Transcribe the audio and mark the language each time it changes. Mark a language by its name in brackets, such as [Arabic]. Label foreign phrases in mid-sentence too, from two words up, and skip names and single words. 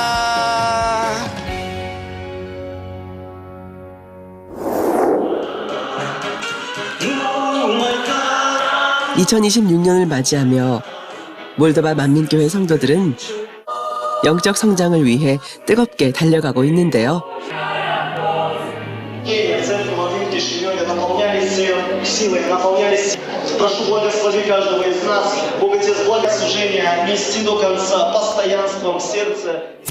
[Korean] 2026년을 맞이하며 몰도바 만민교회 성도들은 영적 성장을 위해 뜨겁게 달려가고 있는데요. [Russian] Прошу благослови каждого из нас, Бог Отец, благослужения нести до конца, постоянством в сердце.